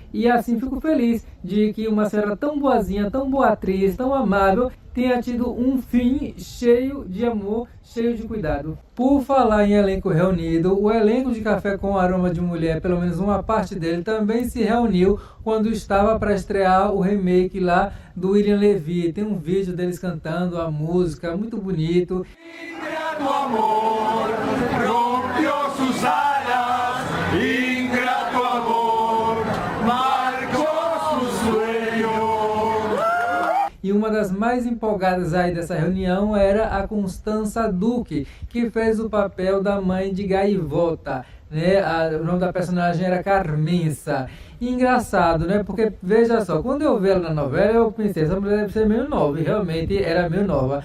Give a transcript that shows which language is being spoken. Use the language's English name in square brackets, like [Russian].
[Portuguese] E assim fico feliz de que uma senhora tão boazinha, tão boa atriz, tão amável, tenha tido um fim cheio de amor, cheio de cuidado. Por falar em elenco reunido, o elenco de Café com Aroma de Mulher, pelo menos uma parte dele, também se reuniu quando estava para estrear o remake lá do William Levy. Tem um vídeo deles cantando a música, muito bonito. [Spanish] Ingrato amor, rompió sus alas, ingrato amor, marcó su sueño. [Portuguese] E uma das mais empolgadas aí dessa reunião era a Constança Duque, que fez o papel da mãe de Gaivota, né? O nome da personagem era Carmença. Engraçado, né? Porque, veja só, quando eu vi ela na novela, eu pensei, essa mulher deve ser meio nova, e realmente era meio nova.